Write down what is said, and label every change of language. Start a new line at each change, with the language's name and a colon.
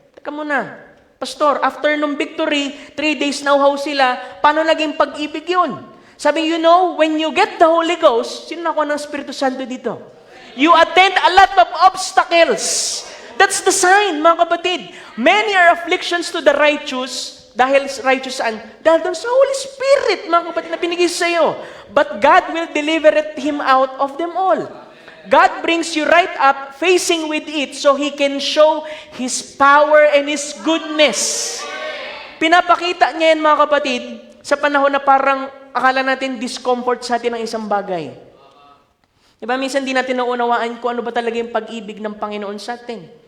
Filipino: Teka muna, Pastor, after nung victory, 3 days na uhaw sila, paano naging pag-ibig yun? Sabi,
English: you know, when you get the Holy Ghost,
Filipino: sino nakuha ng Espiritu Santo dito?
English: You attend a lot of obstacles. That's the sign,
Filipino: mga kapatid.
English: Many are afflictions to the righteous.
Filipino: Dahil righteous saan? Dahil doon sa Holy Spirit, mga kapatid, na binigay sa iyo.
English: But God will deliver him out of them all. God brings you right up, facing with it, so He can show His power and His goodness.
Filipino: Pinapakita niya yan, mga kapatid, sa panahon na parang akala natin discomfort sa atin ang isang bagay. Diba, minsan di natin naunawaan kung ano ba talaga yung pag-ibig ng Panginoon sa atin.